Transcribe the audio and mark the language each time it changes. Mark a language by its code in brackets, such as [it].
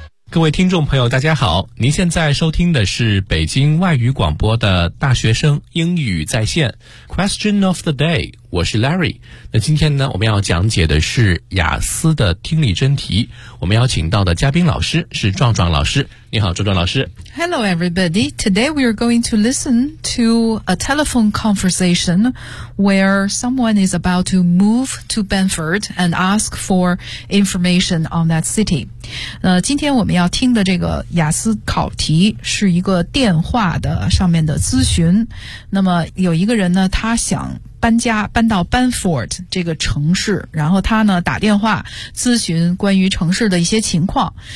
[zh] 各位听众朋友大家好，您现在收听的是北京外语广播的大学生英语在线 [en] Question of the day， [zh] 我是 Larry。那今天呢，我们要讲解的是雅思的听力真题，我们邀请到的嘉宾老师是壮壮老师。你好壮壮老师。 [en] Hello everybody. Today we are going to listen to a telephone conversation where someone is about to move to Benford and ask for information on that city. [zh] 那今天我们要听的这个雅思考题是一个电话的上面的咨询。那么有一个人呢，他想搬家，搬到 Benford 这个城市，然后他呢打电话咨询关于城市的一些情况。